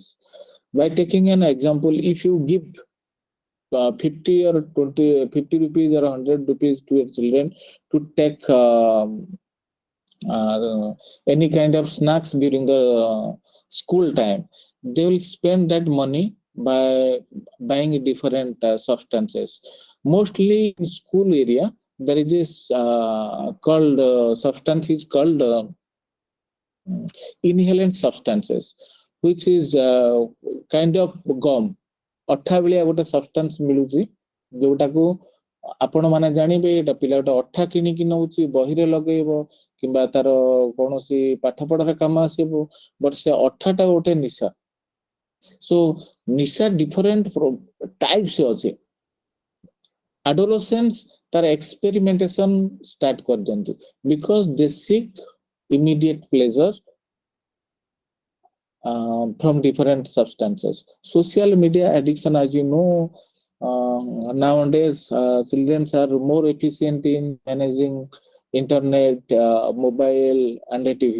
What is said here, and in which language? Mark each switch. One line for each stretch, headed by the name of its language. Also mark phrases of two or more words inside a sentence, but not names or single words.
English: By taking an example, if you give 50 or 50 rupees or 100 rupees to your children to take any kind of snacks during the school time, they will spend that money by buying different substances. Mostly in school area, there is this called substance is called inhalant substances, which is kind of gum.
Odia: ଅଠା ଭଳିଆ ଗୋଟେ ସବଷ୍ଟାନ୍ସ ମିଳୁଛି, ଯୋଉଟାକୁ ଆପଣ ମାନେ ଜାଣିବେ ଏଇଟା ପିଲା ଗୋଟେ ଅଠା କିଣିକି ନଉଛି, ବହିରେ ଲଗେଇବ କିମ୍ବା ତାର କୌଣସି ପାଠ ପଢାରେ କାମ ଆସିବ, ବଟ୍ ସେ ଅଠାଟା ଗୋଟେ ନିଶା। ସୋ ନିଶା
English: different types
Odia: ଅଛି।
English: Adolescence ତାର experimentation start କରିଦିଅନ୍ତି, because they seek immediate pleasure from different substances. Social media addiction, as you know, nowadays children are more efficient in managing internet, mobile, and TV.